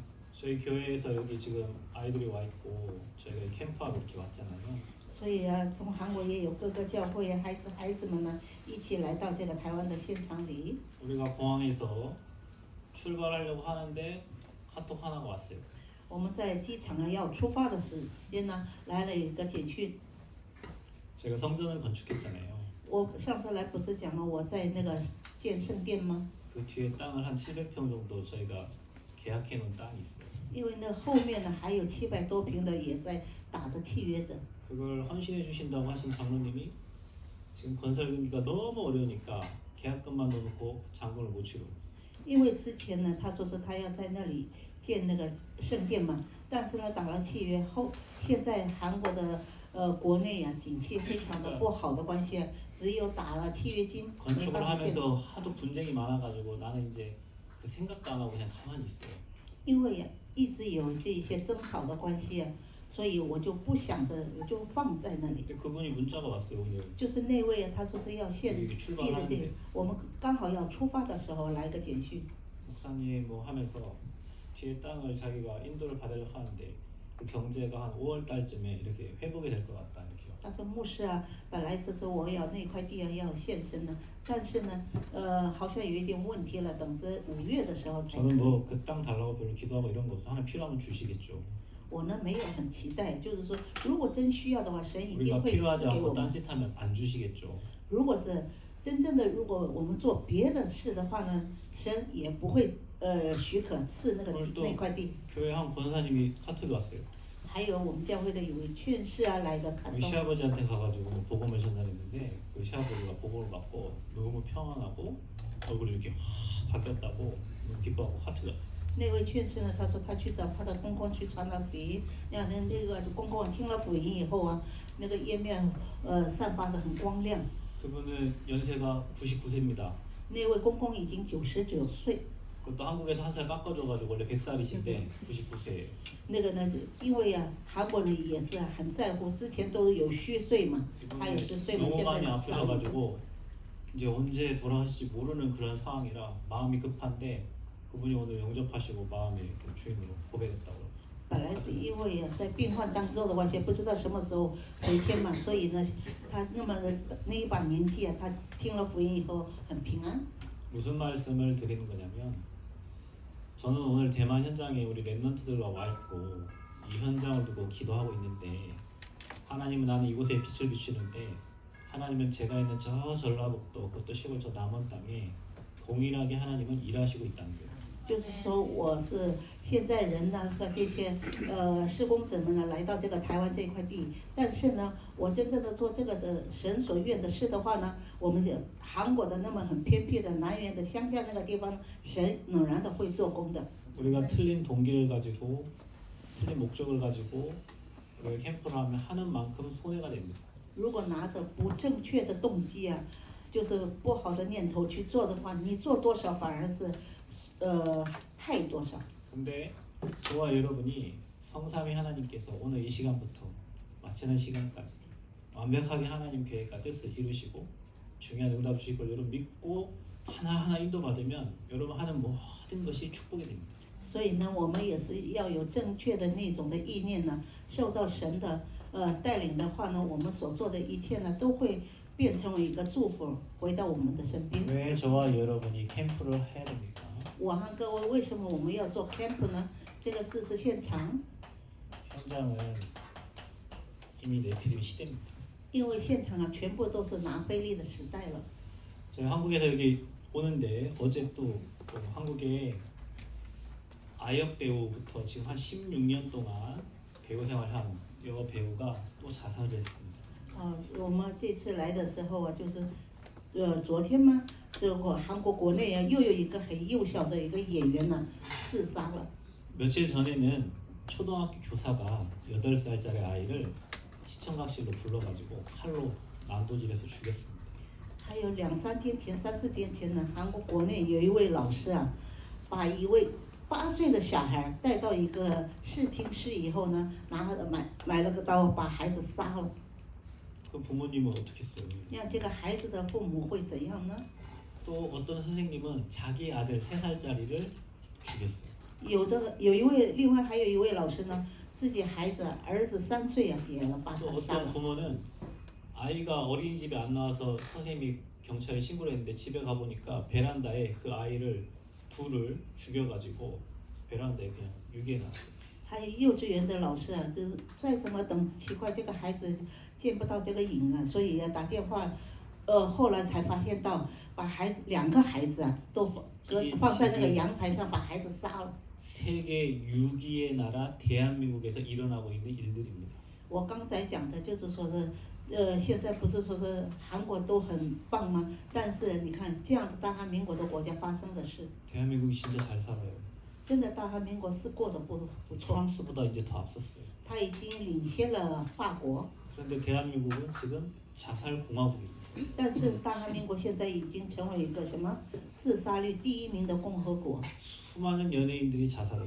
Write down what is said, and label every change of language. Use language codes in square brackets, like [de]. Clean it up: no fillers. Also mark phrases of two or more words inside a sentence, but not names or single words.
[ko] 저희 교회에서 여기 지금 아이들이 와 있고 저희가 캠프하고 이렇게 왔잖아요. [zh] 所以啊，从韩国也有各个教会啊，孩子们呢，一起来到这个台湾的现场里。 [ko] 우리가 공항에서 출발하려고 하는데 카톡 하나가 왔어요. [zh] 我们在机场啊要出发的时间呢，来了一个简讯。 [ko] 제가 성전을 건축했잖아요. [zh] 我上次来不是讲了我在那个建圣殿吗？ [ko] 그 뒤에 땅을 한 700평 정도 저희가 계약해 놓은 땅이 있어요. [zh] 因为那后面呢还有700多平的也在打着契约着。 [ko] 그걸 헌신해 주신다고 하신 장로님이 지금 건설 경기가 너무 어려우니까 계약금만 넣어놓고 잔금을 못 치고. [zh] 因为之前呢，他说是他要在那里建那个圣殿嘛，但是呢打了契约后，现在韩国的国内啊景气非常的不好的关系，只有打了契约金，没 [ko] 건축을 [zh] 办法建。 [ko] 하면서 하도 분쟁이 많아가지고 나는 이제 그 생각도 안 하고 그냥 가만히 있어요. [zh] 因为呀一直有这些争吵的关系啊，所以我就不想着，我就放在那里。 [ko] 근데 그분이 문자가 왔어요 오늘. [zh] 就是那位啊，他说是要献地的这个，我们刚好要出发的时候来个简讯。 [ko] 목사님 뭐 하면서 뒤에 땅을 자기가 인도를 받으려고 하는데 그 경제가 한 5월 달쯤에 이렇게 회복이 될 것 같다 이렇게. [zh] 他说牧师啊，本来是说我要那块地要献身的，但是呢，好像有一点问题了，等着5月的时候才可 [ko] 저는 [zh] 以。 [ko] 뭐 그 땅 달라고 별로 기도하고 이런 거 없어. 하나 필요하면 주시겠죠. [zh] 我呢没有很期待，就是说如果真需要的话，神一定 [ko] 우리가 [zh] 会 [ko] 필요하지 [zh] 赐给我 [ko] 않고 [zh] 们。 [ko] 딴짓하면 안 주시겠죠. [zh] 如果是真正的，如果我们做别的事的话呢，神也不会许可赐那个地那块地。 [ko] 교회 한 권사님이 카톡이 왔어요. [zh] 还有我们教会的有位劝士啊来个看 [ko] 우리 [zh] 动。 [ko] 시아버지한테 가가지고 뭐 복음을 전달했는데 그 시아버지가 복음을 받고 너무 평안하고 얼굴이 이렇게 확 바뀌었다고 너무 기뻐하고 카톡이 왔어요. [zh] 那位劝士呢，他说他去找他的公公去传了福音，让人那个公公听了福音以后啊，那个页面散发的很光亮。 [ko] 그분은 연세가 99세입니다. [zh] 那位公公已经99岁， [ko] 그것도 한국에서 한 살 깎아줘가지고 원래 100살이신데 99세예요. [zh] 那个呢，因为啊，韩国人也是很在乎，之前都有虚岁嘛，他有10岁嘛， [ko] 너무 [zh] 现在 [ko] 많이 [zh] 少一些。 [ko] 아프셔가지고 이제 언제 돌아가실지 모르는 그런 상황이라 마음이 급한데 그분이 오늘 영접하시고 마음의 그 주인으로 고백했다고. [zh] 本来是因为啊，在病患当中的话，也不知道什么时候回天嘛，所以呢，他那么的那一把年纪啊，他听了福音以后很平安。 [ko] 무슨 말씀을 드리는 거냐면 저는 오늘 대만 현장에 우리 랩런트들과 와 있고 이 현장을 두고 기도하고 있는데 하나님은 나는 이곳에 빛을 비추는데 하나님은 제가 있는 저 전라북도 그것도 시골 저 남원 땅에 동일하게 하나님은 일하시고 있다는 거예요. [zh] 就是说，我是现在人呢和这些施工者们呢来到这个台湾这块地，但是呢，我真正的做这个的神所愿的事的话呢，我们韩国的那么很偏僻的南园的乡下那个地方，神仍然的会做工的。 [ko] 우리가 틀린 동기를 가지고 틀린 목적을 가지고 우리가 캠프를 하면 하는 만큼 손해가 됩니다. [zh] 如果拿着不正确的动机啊，就是不好的念头去做的话，你做多少反而是害多少。 [ko] 근데 저와 여러분이 성삼위 하나님께서 오늘 이 시간부터 마치는 시간까지 완벽하게 하나님 계획과 뜻을 이루시고 중요한 응답 주실 걸 여러분 믿고 하나하나 인도받으면 여러분 하는 모든 것이 축복이 됩니다. [zh] 所以呢，我们也是要有正确的那种的意念呢，受到神的带领的话呢，我们所做的一切呢，都会变成为一个祝福，回到我们的身边。 [ko] 왜 저와 여러분이 캠프를 해야 됩니까? [zh] 我和各位，为什么我们要做 camp 呢？这个字是现场， [ko] 현장은 이미 내피림 시대입니다. [zh] 因为现场啊，全部都是拿菲利的时代了。 [ko] 저희 한국에서 여기 오는데 어제 또 한국에 아역 배우부터 지금 한 16년 동안 배우 생활한 여러 배우가 또 자살을 했습니다. [zh] 我们这次来的时候啊，就是昨天嘛，这个韩国国内啊，又有一个很幼小的一个演员呢，自杀了。 [ko] 며칠 전에는 초등학교 교사가 8살짜리 아이를 시청각실로 불러가지고 칼로 난도질해서 죽였습니다. [zh] 还有2、3天前、3、4天前呢，韩国国内有一位老师啊，把一位8岁的小孩带到一个视听室以后呢，买了个刀，把孩子杀了。 [ko] 그 부모님은 어떻게 했어요? [zh] 让这个孩子的父母会怎样呢？ [ko] 또 어떤 선생님은 자기 아들 3살짜리를 죽였어요. [zh] 另外还有一位老师呢，自己儿子3岁啊，也把 [ko] 또 [zh] 他杀 [ko] 어떤 [zh] 了。 [ko] 부모는 아이가 어린이집에 안 나와서 선생님이 경찰에 신고를 했는데 집에 가보니까 베란다에 그 아이를 둘을 죽여가지고 베란다에 그냥 유기해놨어요. [zh] 还有幼稚园的老师啊，就是再怎么等奇怪，这个孩子见不到这个影啊，所以要打电话，后来才发现到把2个孩子啊都放在那个阳台上，把孩子杀了。 [ko] 세계 6위의 나라 대한민국에서 일어나고 있는 일들입니다. [zh] 我刚才讲的就是说是，现在不是说是韩国都很棒吗？但是你看这样的大韩民国的国家发生的事， [ko] 대한민국이 진짜 잘 살아요. [zh] 真的大韩民国是过得不错， [ko] 프랑스보다 이제 더 앞섰어요. [zh] 他已经领先了法国。 [ko] 그런데 대한민국은 지금 자살 공화국입니다. [zh] 但是大韩民国现在已经成为一个什么自杀率第1名的共和国， [ko] 수많은 연예인들이 자살하고